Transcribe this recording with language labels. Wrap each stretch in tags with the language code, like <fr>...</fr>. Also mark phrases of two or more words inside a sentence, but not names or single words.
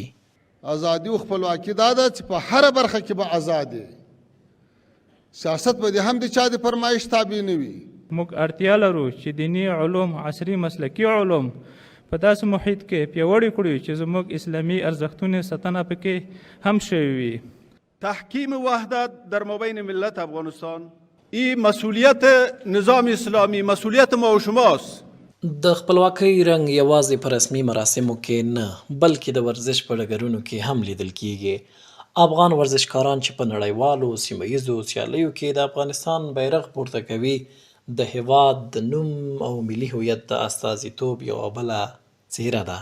<ps>ازادي او خپلواکي دا ده چې په هره برخه کې به ازاد یې. سیاست به دې هم د چا د فرمایش تابع نه وي. موږ اړتیا لرو چې دیني علوم، عصري مسلکي علوم په داسې محیط کې پیاوړي کړو چې زموږ اسلامي ارزښتونه ساتنه پکې هم شوی وي.</ps> <fa>تحکیم وحدت در مابین ملت افغانستان این مسئولیت نظام اسلامی، مسئولیت ما و شماست.</fa> <ps>د خپلواکۍ رنګ یوازې په رسمي مراسمو کې نه، بلکې د ورزش په ډګرونو کې هم لیدل کیږي. افغان ورزشکاران چې په نړیوالو سیمه ییزو سیالیو کې د افغانستان بیرغ پورته کوي، د هیواد د نوم او ملي هویت د استازیتوب یوه بله څیره ده.</ps>